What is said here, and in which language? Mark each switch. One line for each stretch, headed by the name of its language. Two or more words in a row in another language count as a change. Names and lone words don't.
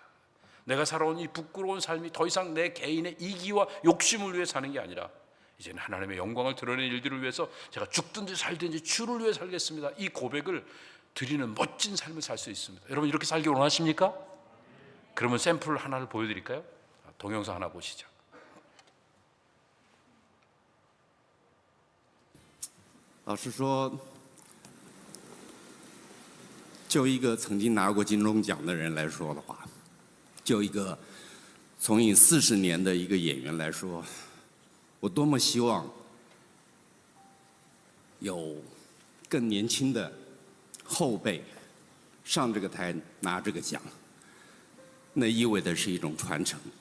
Korean: 내가 살아온 이 부끄러운 삶이 더 이상 내 개인의 이기와 욕심을 위해 사는 게 아니라 이제는 하나님의 영광을 드러내는 일들을 위해서 제가 죽든지 살든지 주를 위해 살겠습니다. 이 고백을 드리는 멋진 삶을 살 수 있습니다. 여러분, 이렇게 살기 원하십니까? 그러면 샘플 하나를 보여드릴까요? 동영상 하나 보시죠.
Chinese: 老实说，就一个曾经拿过金钟奖的人来说的话，就一个从影40年的一个演员来说，我多么希望有更年轻的后辈上这个台拿这个奖，那意味的是一种传承。